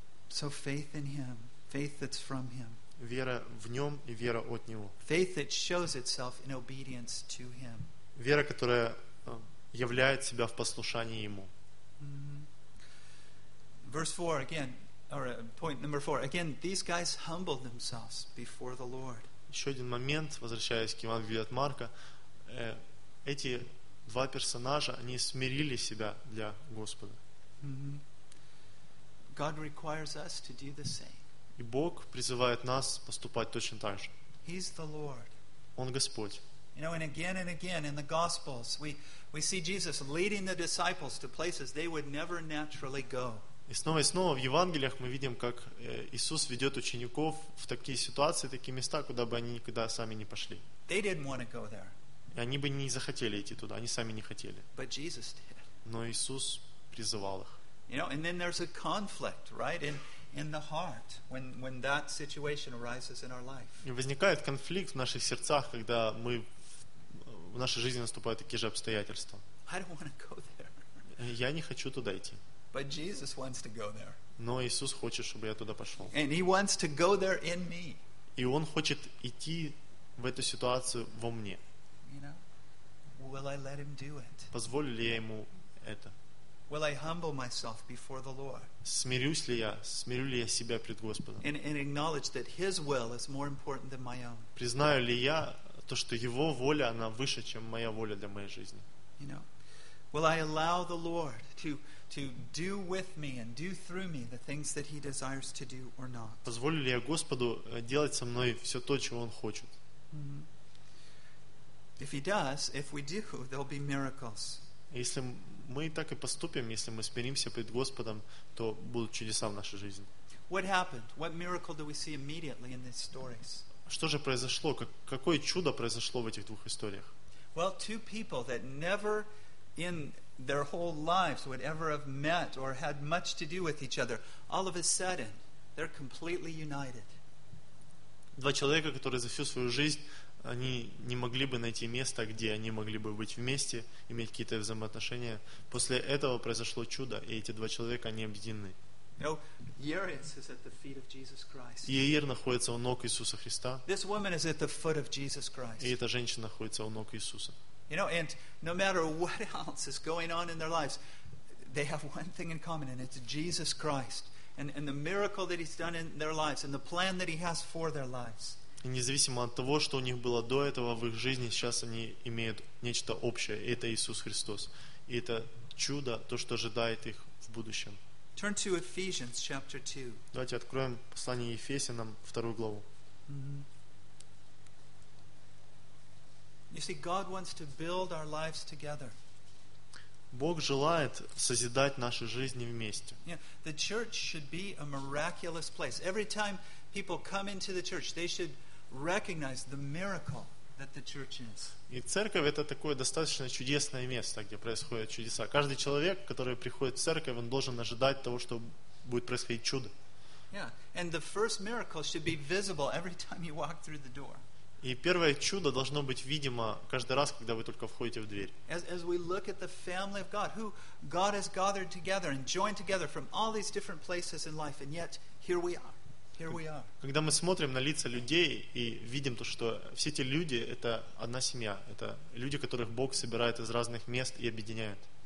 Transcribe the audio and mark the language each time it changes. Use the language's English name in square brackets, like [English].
[English] So faith in Him, faith that's from Him. [Russian] Вера в Нем и вера от Него. [English] Faith that shows itself in obedience to Him. [Russian] Вера, которая являет себя в послушании Ему. [English] Verse 4 again, or point number 4. Again, these guys humbled themselves before the Lord. [Russian] Еще один момент, возвращаясь к Евангелию от Марка. Эти два персонажа, они смирили себя для Господа. [English] God requires us to do the same. [Russian] И Бог призывает нас поступать точно так же. [English] He's the Lord. [Russian] Он Господь. [English] You know, and again in the Gospels, we see Jesus leading the disciples to places they would never naturally go. [Russian] И снова в Евангелиях мы видим, как Иисус ведет учеников в такие ситуации, такие места, куда бы они никогда сами не пошли. [English] They didn't want to go there. [Russian] И они бы не захотели идти туда, они сами не хотели. [English] But Jesus did. [Russian] Но Иисус призывал их. [English] You know, and then there's a conflict, right? In the heart, when that situation arises in our life. [Russian] И возникает конфликт в наших сердцах, когда мы в нашей жизни наступают такие же обстоятельства. [English] I don't want to go there. [Russian] Я не хочу туда идти. [English] But Jesus wants to go there. [Russian] Но Иисус хочет, чтобы я туда пошел. [English] And He wants to go there in me. [Russian] И Он хочет идти в эту ситуацию во мне. [English] You know, will I let Him do it? [Russian] Позволю ли я Ему это? [English] Will I humble myself before the Lord? [Russian] Смирю ли я себя пред Господом? [English] And acknowledge that His will is more important than my own. [Russian] Признаю ли я то, что Его воля, она выше, чем моя воля для моей жизни? [English] You know, will I allow the Lord to do with me and do through me the things that He desires to do or not? [Russian] Позволю ли я Господу делать со мной все то, чего Он хочет? [English] If He does, if we do, there'll be miracles. [Russian] Если мы так и поступим, если мы смиримся пред Господом, то будут чудеса в нашей жизни. [English] What happened? What miracle do we see immediately in these stories? [Russian] Что же произошло? Какое чудо произошло в этих двух историях? [English] Well, two people that never in their whole lives would ever have met or had much to do with each other, all of a sudden, they're completely united. [Russian] Два человека, которые за всю свою жизнь они не могли бы найти места, где они могли бы быть вместе, иметь какие-то взаимоотношения. После этого произошло чудо, и эти два человека, они объединены. Иаир находится у ног Иисуса Христа. [English] This woman is at the foot of Jesus Christ. [Russian] И эта женщина находится у ног Иисуса. [English] You know, and no matter what else is going on in their lives, they have one thing in common, and it's Jesus Christ. And the miracle that he's done in their lives, and the plan that he has for their lives. [Russian] И независимо от того, что у них было до этого в их жизни, сейчас они имеют нечто общее. Это Иисус Христос. И это чудо, то, что ожидает их в будущем. [English] Turn to Ephesians chapter 2. [Russian] Давайте откроем послание Ефесянам, вторую главу. [English] You see, God wants to build our lives together. [Russian] Бог желает созидать наши жизни вместе. [English] Yeah, the church should be a miraculous place. Every time people come into the church, they should recognize the miracle that the church is. [Russian] И церковь — это такое достаточно чудесное место, где происходят чудеса. Каждый человек, который приходит в церковь, он должен ожидать того, что будет происходить чудо. [English] Yeah, and the first miracle should be visible every time you walk through the door. [Russian] И первое чудо должно быть видимо каждый раз, когда вы только входите в дверь. Когда мы смотрим на лица людей и видим то, что все эти люди — это одна семья, это люди, которых Бог собирает из разных мест и объединяет.